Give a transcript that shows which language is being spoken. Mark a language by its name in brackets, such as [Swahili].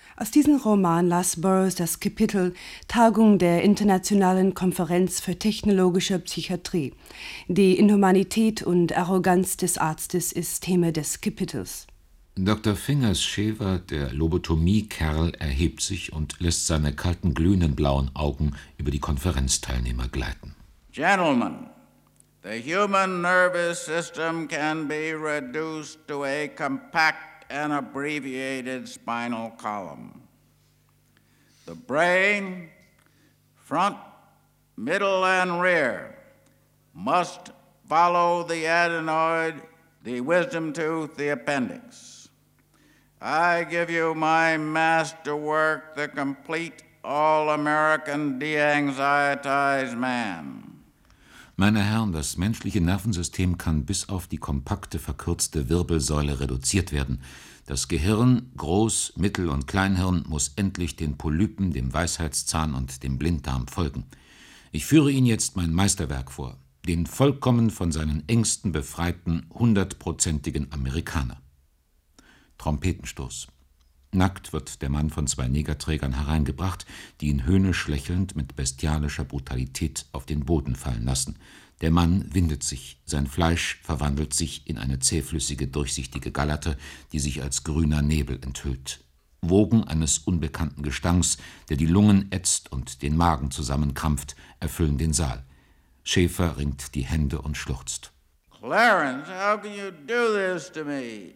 [German] Aus diesem Roman las Burroughs das Kapitel Tagung der Internationalen Konferenz für technologische Psychiatrie. Die Inhumanität und Arroganz des Arztes ist Thema des Kapitels. Dr. Fingers Schäfer, der Lobotomie-Kerl, erhebt sich und lässt seine kalten, glühenden blauen Augen über die Konferenzteilnehmer gleiten. [English] Gentlemen, the human nervous system can be reduced to a compact and abbreviated spinal column. The brain, front, middle and rear, must follow the adenoid, the wisdom tooth, the appendix. I give you my masterwork, the complete all-American de-anxietized man. [German] Meine Herren, das menschliche Nervensystem kann bis auf die kompakte, verkürzte Wirbelsäule reduziert werden. Das Gehirn, Groß-, Mittel- und Kleinhirn, muss endlich den Polypen, dem Weisheitszahn und dem Blinddarm folgen. Ich führe Ihnen jetzt mein Meisterwerk vor, den vollkommen von seinen Ängsten befreiten, hundertprozentigen Amerikaner. Trompetenstoß. Nackt wird der Mann von zwei Negerträgern hereingebracht, die ihn höhnisch lächelnd mit bestialischer Brutalität auf den Boden fallen lassen. Der Mann windet sich, sein Fleisch verwandelt sich in eine zähflüssige, durchsichtige Gallerte, die sich als grüner Nebel enthüllt. Wogen eines unbekannten Gestanks, der die Lungen ätzt und den Magen zusammenkrampft, erfüllen den Saal. Schäfer ringt die Hände und schluchzt. [English] Clarence, how can you do this to me?